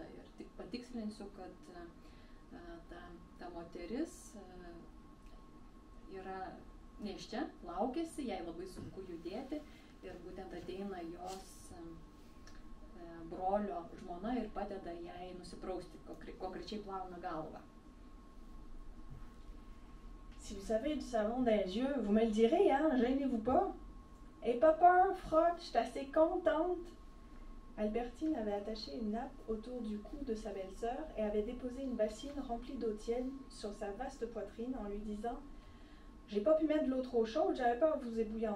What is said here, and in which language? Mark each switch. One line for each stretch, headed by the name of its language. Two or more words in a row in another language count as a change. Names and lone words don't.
Lithuanian: Ir tik patikslinsiu, kad ta moteris yra nėščia, laukiasi, jai labai sunku judėti ir būtent ateina jos brolio žmona ir padeda jai nusiprausti, konkrečiai plauna galvą.
French: Si vous avez du savon dans les yeux, vous me le direz, hein, gênez-vous pas. Et pas peur, frotte, je suis assez contente. Albertine avait attaché une nappe autour du cou de sa belle-sœur et avait déposé une bassine remplie d'eau tiède sur sa vaste poitrine en lui disant « J'ai pas pu mettre de l'eau trop chaude, j'avais peur de vous ébouillanter.